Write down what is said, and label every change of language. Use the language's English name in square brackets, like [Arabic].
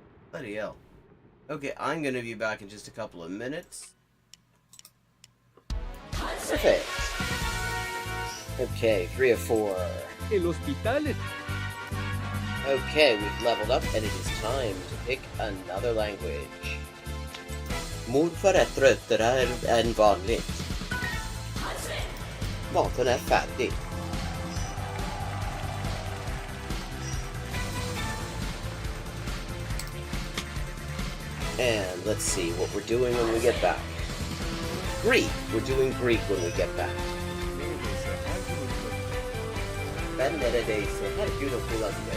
[English] Bloody hell. Okay, I'm gonna be back in just a couple of minutes. Perfect. Okay, 3 of 4. [Spanish] El hospital. [English] Okay, we've leveled up, and it is time to pick another language. [Swedish] Morfar är tröttare än vanligt. Maten är färdig. [English] And let's see what we're doing when we get back. Greek. We're doing Greek when we get back. [Turkish] Ben neredeyse her gün okulan